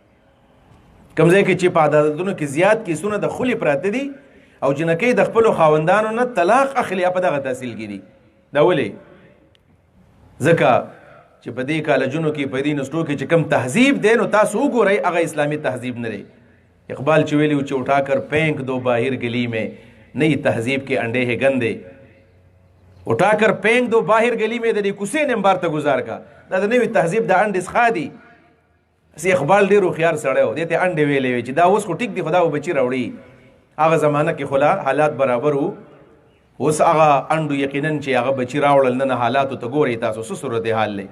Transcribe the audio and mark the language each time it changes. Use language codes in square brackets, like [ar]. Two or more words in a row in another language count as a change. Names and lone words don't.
[ps] کوم ځای کې چې په عدالتونو کې زیات کیسونه د خلې پراته دي او جنکۍ د خپلو خاوندانو نه طلاق اخلي په دغه تحصیل کې دي. دا ولې؟ ځکه چې په دې کالجونو کې په دې انسټو کې چې کوم تهذیب دی نو تاسو وګورئ هغه اسلامي تهذیب نه دی. اقبال چې ویلي چې [ur] اٹھا کر پینک دو باہر گلی میں نئی تہذیب کے انڈے ہے گندے. اٹھا کر پینک دو باہر گلی میں [ps] د دې کوڅې نه بار ته گزار کا. دا د نوې تهذیب د انډې څخه دی. سی اقبال ډېر هوښیار سړی و. دې ته انډې ویلې وې چې دا اوس خو ټیک دی خو دا بچي راوړي. هغه زمانه کې خلا حالات برابر وو. اوس هغه انډو یقینا چې هغه بچي راوړل نه حالاتو ته ګورئ تاسو څه صورتحال دی.